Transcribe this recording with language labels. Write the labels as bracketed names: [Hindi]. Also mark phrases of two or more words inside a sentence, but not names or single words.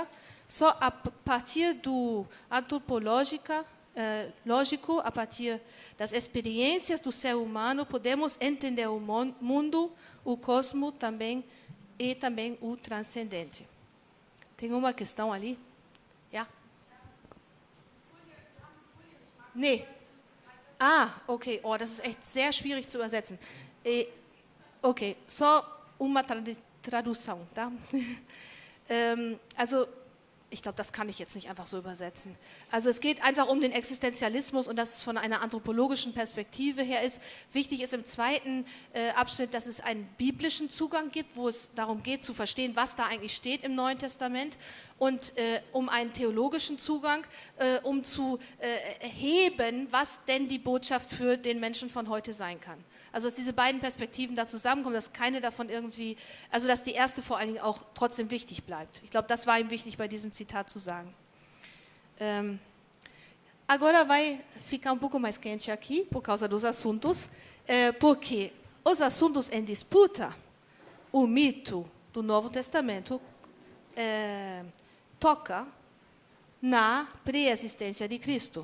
[Portuguese] Só a partir do lógico, a partir das experiências do ser humano, podemos entender o mundo, o cosmos também e também o transcendente. Tem uma questão ali? [German] Ja? Nee. Okay. Oh, das ist echt sehr schwierig zu übersetzen. [Portuguese] Okay, só uma tradução, tá? [German] Also, ich glaube, das kann ich jetzt nicht einfach so übersetzen. Also es geht einfach um den Existenzialismus und dass es von einer anthropologischen Perspektive her ist. Wichtig ist im zweiten Abschnitt, dass es einen biblischen Zugang gibt, wo es darum geht zu verstehen, was da eigentlich steht im Neuen Testament und um einen theologischen Zugang, um zu erheben, was denn die Botschaft für den Menschen von heute sein kann. Also dass diese beiden Perspektiven da zusammenkommen, dass keine davon irgendwie, also dass die erste vor allen Dingen auch trotzdem wichtig bleibt. Ich glaube, das war ihm wichtig bei diesem Zitat zu sagen. [Portuguese] Agora vai ficar um pouco mais quente aqui por causa dos assuntos, porque os assuntos em disputa, o mito do Novo Testamento toca na pré-existência de Cristo.